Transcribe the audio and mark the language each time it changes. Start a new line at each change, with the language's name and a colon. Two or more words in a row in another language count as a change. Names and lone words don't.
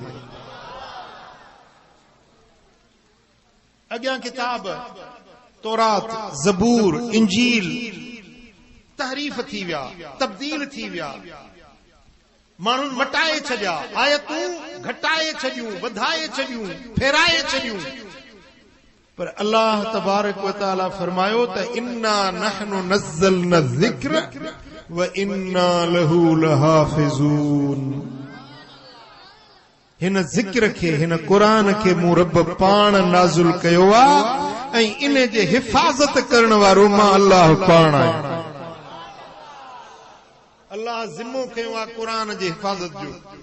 Sindhi: अॻियां किताब तौरात ज़बूर इंजील तहरीफ थी विया तब्दील थी विया माण्हुनि मटाए छॾिया आयतूं घटाए छॾियूं वधाए छॾियूं फेराए छॾियूं पर अल्लाह
Arabic: تبارك وتعالى
Sindhi: फरमायो त
Arabic: إنا نحن نزلنا ذكر وإنا له لحافظون.
Sindhi: हिन ज़िक्र खे हिन क़ुरान खे मूं रब पाण नाज़िल कयो आहे ऐं इन जे हिफ़ाज़त करण वारो मां अल्लाह पाण आहियां। अल्लाह ज़िम्मो कयो आहे क़ुरान जे हिफ़ाज़त जो।